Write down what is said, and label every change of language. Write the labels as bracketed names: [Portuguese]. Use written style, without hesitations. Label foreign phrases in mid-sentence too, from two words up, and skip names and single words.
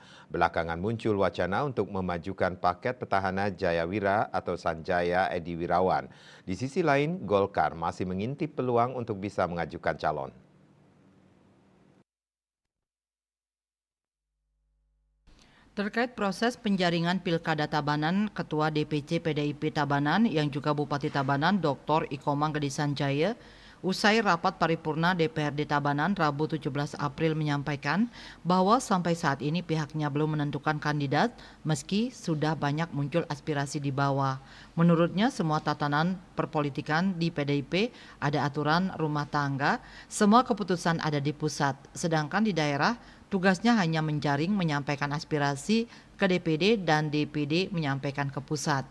[Indonesian] Belakangan muncul wacana untuk memajukan paket petahana Jayawira atau Sanjaya Edi Wirawan. Di sisi lain, Golkar masih mengintip peluang untuk bisa mengajukan calon. Terkait proses penjaringan Pilkada Tabanan, Ketua DPC PDIP Tabanan yang juga Bupati Tabanan Dr. Ikomang Gedi Sanjaya, usai rapat paripurna DPRD Tabanan Rabu 17 April menyampaikan bahwa sampai saat ini pihaknya belum menentukan kandidat meski sudah banyak muncul aspirasi di bawah. Menurutnya semua tatanan perpolitikan di PDIP ada aturan rumah tangga, semua keputusan ada di pusat, sedangkan di daerah tugasnya hanya menjaring menyampaikan aspirasi ke DPD dan DPD menyampaikan ke pusat.